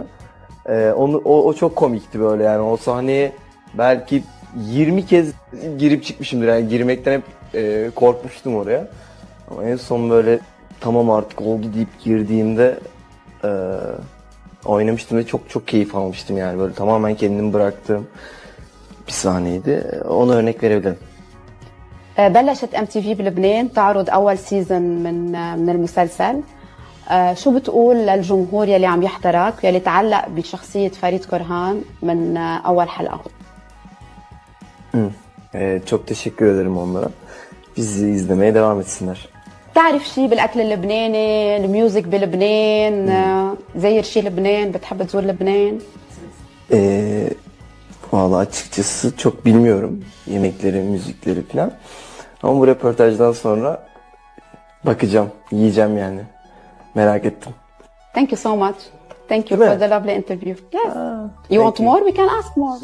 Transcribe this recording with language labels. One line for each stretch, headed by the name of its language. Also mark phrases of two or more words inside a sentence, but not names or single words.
Turkish: O çok komikti böyle yani o sahneye belki 20 kez girip çıkmışımdır yani girmekten hep korkmuştum oraya. Ama en son böyle tamam artık oldu deyip girdiğimde oynamıştım ve çok keyif almıştım yani böyle tamamen kendimi bıraktığım bir sahneydi. Ona örnek verebilirim.
Arabic: بلشت MTV بلبنان تعرض أول سيزن من المسلسل. شو بتقول للجمهور يلي عم يحضرك يلي تعلق بشخصية فريد كورهان من أول حلقة؟
Turkish: Çok teşekkür ederim onlara. Bizi izlemeye devam etsinler.
Arabic: بتعرف شي بالأكل اللبناني، الميوزك بلبنان، زاير شي لبنان، بتحب تزور لبنان؟
Turkish: Vallahi açıkçası çok bilmiyorum yemekleri, müzikleri falan. Ama bu röportajdan sonra bakacağım, yiyeceğim yani. Merak ettim.
English: Thank you so much. Thank you
Turkish: Değil
English: for
Turkish: mi?
English: the lovely interview. Yes. You thank want you. more? We can ask more.